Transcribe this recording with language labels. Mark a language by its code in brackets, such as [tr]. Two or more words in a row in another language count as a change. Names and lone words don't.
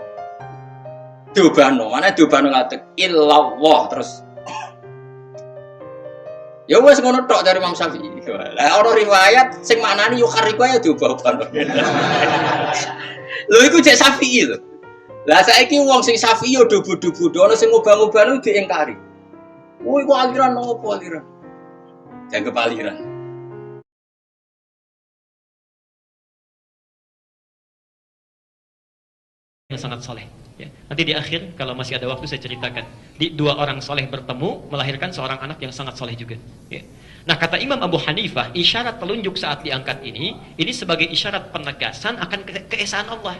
[jv] Diobahno, mana diobahno ngatek illallah terus. Ya wis ngono tok dari Imam Syafi'i. Lah ana riwayat sing maknani yukharriku ya diobah-obahno. Lho iku jek Syafi'i lho. Lah saiki wong sing Syafi'i yo dubu-dubu, ana sing ngobah-ngobahno diingkari. Oh iku aliran opo aliran? Dianggep aliran. [id] Yang sangat soleh. Ya. Nanti di akhir kalau masih ada waktu saya ceritakan. Di 2 orang soleh bertemu melahirkan seorang anak yang sangat soleh juga. Ya. Nah kata Imam Abu Hanifah, isyarat telunjuk saat diangkat ini sebagai isyarat penegasan akan keesaan Allah.